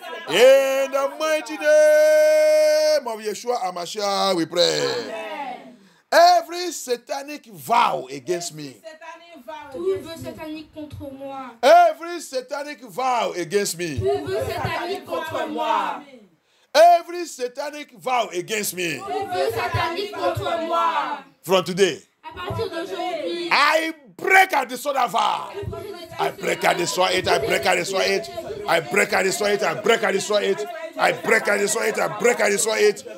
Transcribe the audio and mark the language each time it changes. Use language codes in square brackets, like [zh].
[en] In the mighty name of Yeshua HaMashiach, we pray. Amen. Every satanic vow against me. [fr] Tout vœu satanique contre moi. [en] Every satanic vow against me. [fr] Tout vœu satanique contre moi. [en] Every satanic vow against me. [fr] Tout vœu satanique contre moi. [en] From today, [fr] À partir d'aujourd'hui, [en] I break and destroy that vow. I break and destroy it. I break and destroy it. I break and destroy it. I break and destroy it. I break and destroy it. I break and destroy it.